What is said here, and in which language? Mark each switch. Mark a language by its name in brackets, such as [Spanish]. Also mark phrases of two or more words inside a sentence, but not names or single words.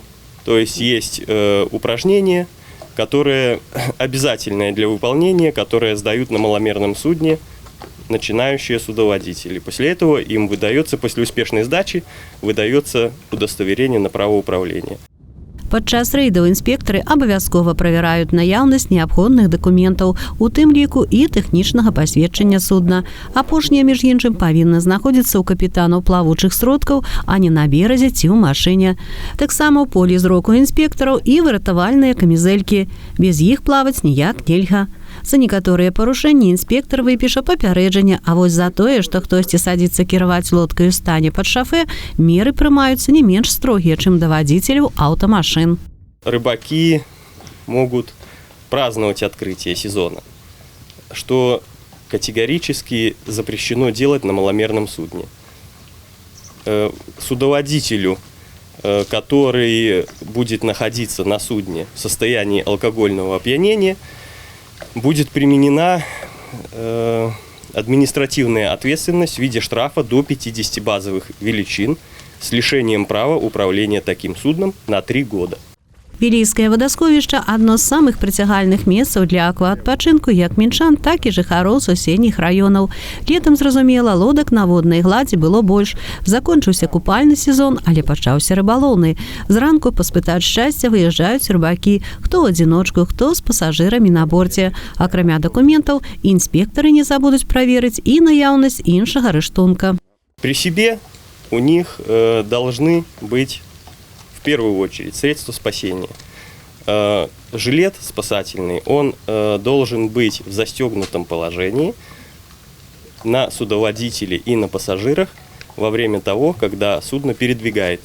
[Russian] То есть есть упражнения, которые обязательные для выполнения, которые сдают на маломерном судне начинающие судоводители. После этого им выдается, после успешной сдачи, выдается удостоверение на право управления. [Belarusian] Падчас рэйдаў інспектары абавязкова правяраюць наяўнасць неабходных дакументаў, у тым ліку і тэхнічнага пасведчання судна. Апошнія, між іншым, павінны знаходзіцца ў капітанаў плавучых сродкаў, а не на беразе ці ў машыне. Таксама ў полі зроку інспектараў і выратавальныя камізэлькі. Без іх плаваць ніяк нельга. За некаторыя парушэнні інспектар выпіша папярэджанне, а вось за тое, што хтосьці садзіцца кіраваць лодкай у стане пад шафе, меры прымаюцца не менш строгія, чым да [Russian] водителей автомашин. Рыбаки могут праздновать открытие сезона, что категорически запрещено делать на маломерном судне. Судоводителю, который будет находиться на судне в состоянии алкогольного опьянения, будет применена административная ответственность в виде штрафа до 50 базовых величин с лишением права управления таким судном на 3 года. [Belarusian] Вілейскае вадасховішча – адно з самых прыцягальных месцаў для акваадпачынку як мінчан, так і жыхароў суседніх раёнаў. Летам, зразумела, лодак на воднай гладзі было больш. Закончыўся купальны сезон, але пачаўся рыбалоўны. Зранку паспытаць шчасця выязджаюць рыбакі, хто ў адзіночку, хто з пасажырамі на борце. Акрамя дакументаў, інспектары не забудуць праверыць і наяўнасць іншага рыштунка. [Russian] При себе у них должны быть в первую очередь средства спасения. Жилет спасательный, он должен быть в застегнутом положении на судоводителе и на пассажирах во время того, когда судно передвигается.